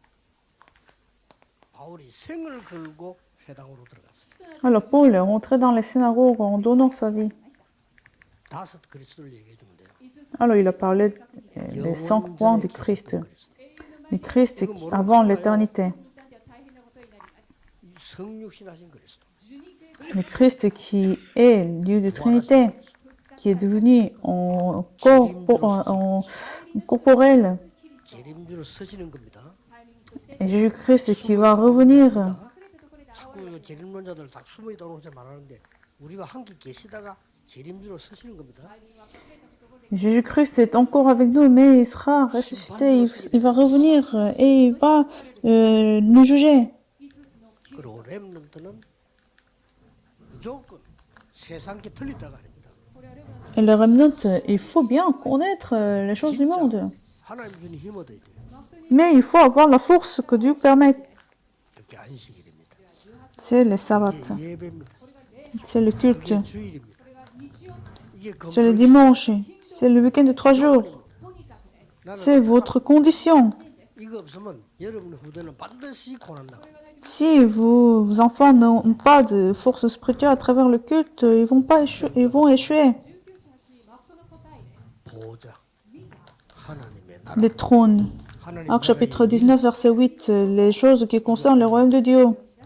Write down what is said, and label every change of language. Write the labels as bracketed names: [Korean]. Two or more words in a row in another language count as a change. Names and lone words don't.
[Korean] 바울이 생을 걸고 회당으로 들어갔어요. [French] alors Paul est rentré dans les synagogues en donnant sa vie. [Korean] 5 그리스도를 얘기해 주면 돼요. [French] Alors il a parlé des 5 points du Christ. Du Christ avant l'éternité. [Korean] 성육신하신 그리스도. [French] Le Christ qui est Dieu de Trinité, qui est devenu en corporel. [Korean] 재림주로 서시는 겁니다. [French] Et Jésus-Christ qui va revenir. [Korean] 자꾸 재림론자들 다 숨어 있다고 말하는데 우리와 함께 계시다가 재림주로 서시는 겁니다. [French] Jésus-Christ est encore avec nous, mais il sera ressuscité, il va revenir et il va nous juger. [Korean] 그리고 렘넌트는 무조건 세상께 틀리다가 아닙니다. [French] Et le remnant, il faut bien connaître les choses du monde. [Korean] 하나님 주는 힘 얻어야 돼요. [French] Mais il faut avoir la force que Dieu permet. [Korean] 이렇게 안식이 됩니다. [French] C'est le sabbat, [Korean] 이게 예배입니다. [French] c'est le culte, [Korean] 이게 주일입니다. 이게 [French] c'est le dimanche, c'est le week-end de 3 jours. C'est votre condition. [Korean] 이거 없으면 여러분의 후대는 반드시 고난당합니다. [French] Si vos enfants n'ont pas de force spirituelle à travers le culte, ils vont échouer. [Korean] 보호자 하나님의 나라 [French] Les trônes. [Korean] 하나님 [French] Acte chapitre 19, verset 8, les choses qui concernent le royaume de Dieu.